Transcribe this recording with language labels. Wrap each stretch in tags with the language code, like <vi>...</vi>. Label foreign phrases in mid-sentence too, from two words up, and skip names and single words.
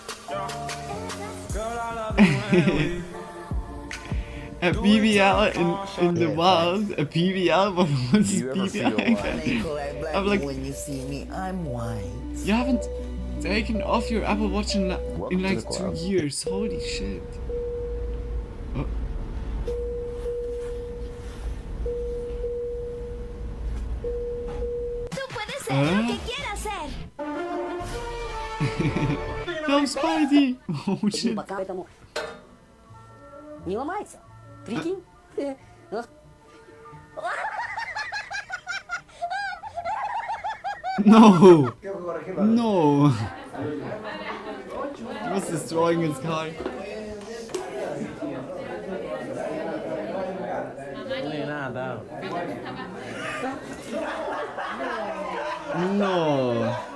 <en>A BBL in the wild. A BBL? What was BBL? I'm like, when you see me, I'm white. you haven't taken off your Apple Watch in like 2 years. Holy shit. Oh.</en> <es>Tú puedes ser lo que quieras ser.</es> <en>No, Spidey! Oh shit.</en> <ru>Не ломается. Прикинь?</ru> <en>No! No! He was destroying his car. No!</en>